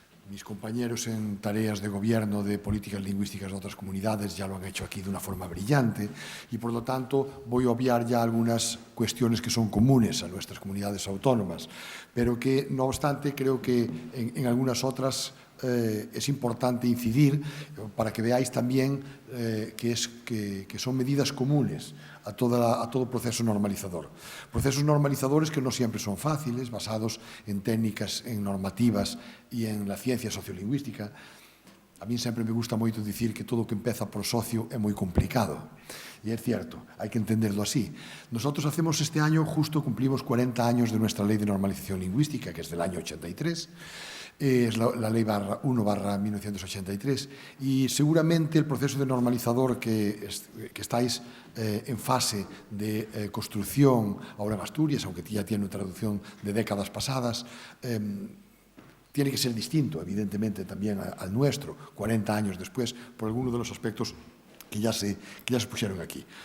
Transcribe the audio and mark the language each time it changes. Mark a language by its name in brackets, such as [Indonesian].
[Spanish] Mis compañeros en tareas de gobierno de políticas lingüísticas de otras comunidades ya lo han hecho aquí de una forma brillante y, por lo tanto, voy a obviar ya algunas cuestiones que son comunes a nuestras comunidades autónomas, pero que, no obstante, creo que en algunas otras es importante incidir para que veáis también que son medidas comunes a todo proceso normalizador. Procesos normalizadores que no siempre son fáciles, basados en técnicas, en normativas y en la ciencia sociolingüística. [Galician] A mí sempre me gusta moito dicir que todo o que empeza por socio é moi complicado. E é cierto, hai que entenderlo así. [Spanish] Nosotros hacemos este año, justo cumplimos 40 años de nuestra Ley de Normalización Lingüística, que es del año 83, es la Ley 1/1983, y seguramente el proceso de normalizador que estáis en fase de construcción ahora en Asturias, aunque ya tiene una traducción de décadas pasadas, tiene que ser distinto, evidentemente, también al nuestro, 40 años después, por algunos de los aspectos que ya se pusieron aquí.